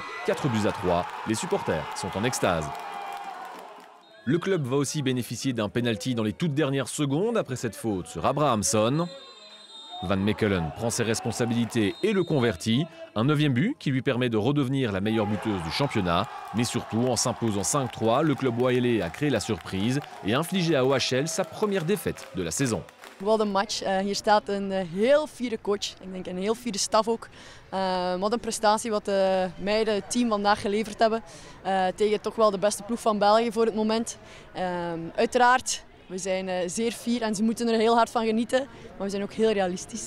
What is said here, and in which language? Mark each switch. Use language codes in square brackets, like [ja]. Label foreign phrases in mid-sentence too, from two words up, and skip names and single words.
[fr] 4-3, les supporters sont en extase. Le club va aussi bénéficier d'un penalty dans les toutes dernières secondes après cette faute sur Abrahamsson. Van Mechelen prend ses responsabilités et le convertit. Un 9e but qui lui permet de redevenir la meilleure buteuse du championnat. Mais surtout, en s'imposant 5-3, le club Boyelé a créé la surprise et infligé à OHL sa première défaite de la saison. [nl] Wat een match. Hier staat een heel fiere coach. Ik denk een heel fiere staf ook. Wat een prestatie wat de meiden, het team vandaag geleverd hebben. Tegen toch wel de beste ploeg van België voor het moment. Uiteraard. We zijn zeer fier en ze moeten er heel hard van genieten. Maar we zijn ook heel realistisch.